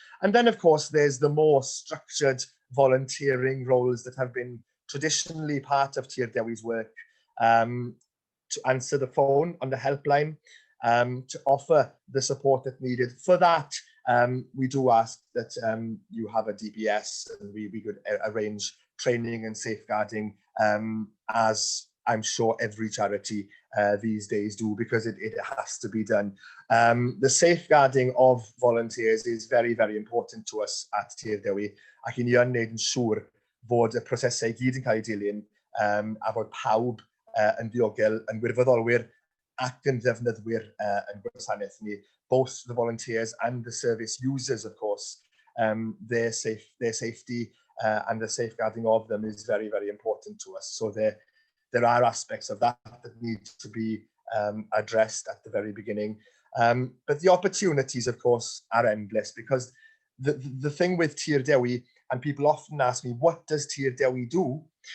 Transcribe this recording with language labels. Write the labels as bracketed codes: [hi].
[en] And then, of course, there's the more structured volunteering roles that have been traditionally part of Tir Dewi's work, to answer the phone on the helpline, to offer the support that's needed. For that, we do ask that you have a DBS, and we could arrange training and safeguarding, as I'm sure every charity these days do, because it has to be done. The safeguarding of volunteers is very, very important to us at Tir Dewi, [cy] ac i ni yn neud yn siŵr fod y prosesau gyd yn cael ei dilyn, a fod pawb yn ddiogel, yn wirfoddolwyr ac yn ddefnyddwyr yn gwasanaeth ni. [en] Both the volunteers and the service users, of course, their safety and the safeguarding of them is very, very important to us. So there are aspects of that need to be addressed at the very beginning. But the opportunities, of course, are endless, because the thing with Tir Dewi, and people often ask me, what does Tir Dewi do?